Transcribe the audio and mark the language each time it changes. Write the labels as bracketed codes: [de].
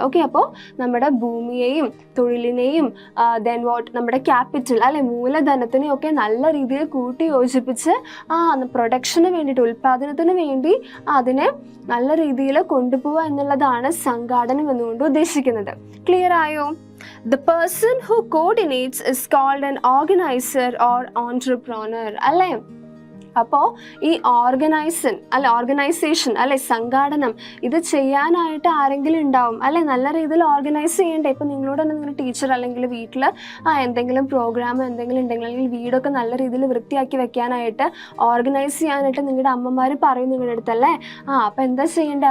[ml] Okay, അപ്പോൾ നമ്മുടെ ഭൂമിയെയും തൊഴിലിനെയും ദെൻ വാട്ട് നമ്മുടെ ക്യാപിറ്റൽ അല്ലെ മൂലധനത്തിനെയും ഒക്കെ നല്ല രീതിയിൽ കൂട്ടി യോജിപ്പിച്ച് പ്രൊഡക്ഷന് വേണ്ടിയിട്ട് ഉൽപാദനത്തിന് വേണ്ടി അതിനെ നല്ല രീതിയിൽ കൊണ്ടുപോവുക എന്നുള്ളതാണ് സംഘാടനം എന്നുകൊണ്ട് ഉദ്ദേശിക്കുന്നത്. ക്ലിയർ ആയോ? [en] The person who coordinates is called an organizer or entrepreneur അല്ലേ. [ml] അപ്പോൾ ഈ ഓർഗനൈസേഷൻ അല്ലെ സംഘാടനം ഇത് ചെയ്യാനായിട്ട് ആരെങ്കിലും ഉണ്ടാവും അല്ലെ, നല്ല രീതിയിൽ ഓർഗനൈസ് ചെയ്യണ്ടേ. ഇപ്പം നിങ്ങളോട് തന്നെ നിങ്ങളുടെ ടീച്ചർ അല്ലെങ്കിൽ വീട്ടിൽ എന്തെങ്കിലും പ്രോഗ്രാം എന്തെങ്കിലും ഉണ്ടെങ്കിൽ അല്ലെങ്കിൽ വീടൊക്കെ നല്ല രീതിയിൽ വൃത്തിയാക്കി വെക്കാനായിട്ട് ഓർഗനൈസ് ചെയ്യാനായിട്ട് നിങ്ങളുടെ അമ്മമാർ പറയും നിങ്ങളുടെ അടുത്തല്ലേ. അപ്പം എന്താ ചെയ്യണ്ടേ?